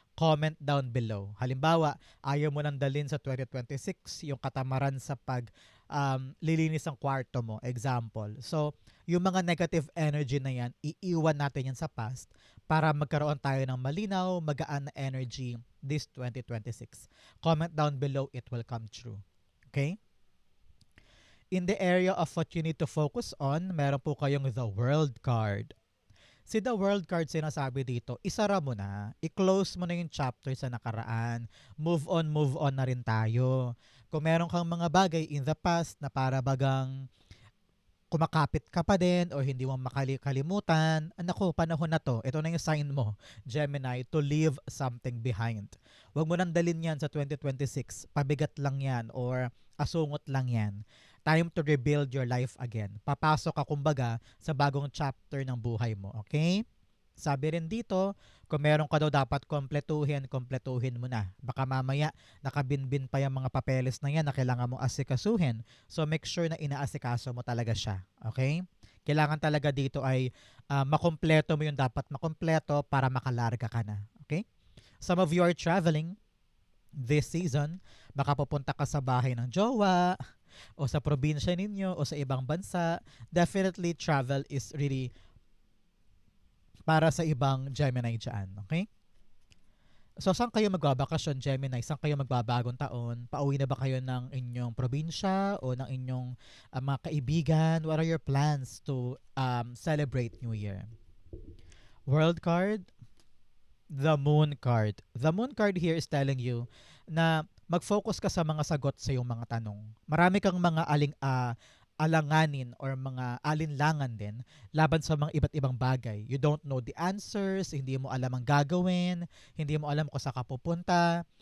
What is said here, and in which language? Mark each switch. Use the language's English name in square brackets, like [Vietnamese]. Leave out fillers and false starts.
[English] Comment down below. [Filipino] Halimbawa, ayaw mo nang dalhin sa 2026 yung katamaran sa pag lilinis ang kwarto mo. Example. So, yung mga negative energy na yan, iiwan natin yan sa past para magkaroon tayo ng malinaw, magaan na energy this 2026. [English] Comment down below, it will come true. Okay? In the area of what you need to focus on, [Filipino] meron po kayong [English] the World card. [Filipino] Si the World card sinasabi dito, isara mo na, i-close mo na yung chapter sa nakaraan, move on na rin tayo. Kung meron kang mga bagay in the past na para bagang kumakapit ka pa din o hindi mo makalimutan, nako, panahon na to. Ito na yung sign mo, Gemini, [English] to leave something behind. [Filipino] Huwag mo nang dalhin yan sa 2026. Pabigat lang yan or asungot lang yan. [English] Time to rebuild your life again. [Filipino] Papasok ka kumbaga sa bagong chapter ng buhay mo. Okay? Sabi rin dito, kung meron ka daw dapat kompletuhin mo na. Baka mamaya nakabinbin pa yung mga papeles na yan na kailangan mo asikasuhin. So make sure na inaasikaso mo talaga siya. Okay? Kailangan talaga dito ay makompleto mo yung dapat makompleto para makalarga ka na. Okay? [English] Some of you are traveling this season. [Filipino] Baka pupunta ka sa bahay ng jowa, o sa probinsya ninyo, o sa ibang bansa. [English] Definitely travel is really [Filipino] para sa ibang Gemini dyan. [English] Okay? [Filipino] So, saan kayo magbabakasyon, Gemini? Saan kayo magbabagong taon? Pauwi na ba kayo ng inyong probinsya o ng inyong mga kaibigan? [English] What are your plans to celebrate New Year? World card, the Moon card. The Moon card here is telling you [Filipino] na mag-focus ka sa mga sagot sa iyong mga tanong. Marami kang mga alanganin or mga alinlangan din laban sa mga iba't ibang bagay. [English] You don't know the answers, [Filipino] hindi mo alam ang gagawin, hindi mo alam kung saan ka pupunta.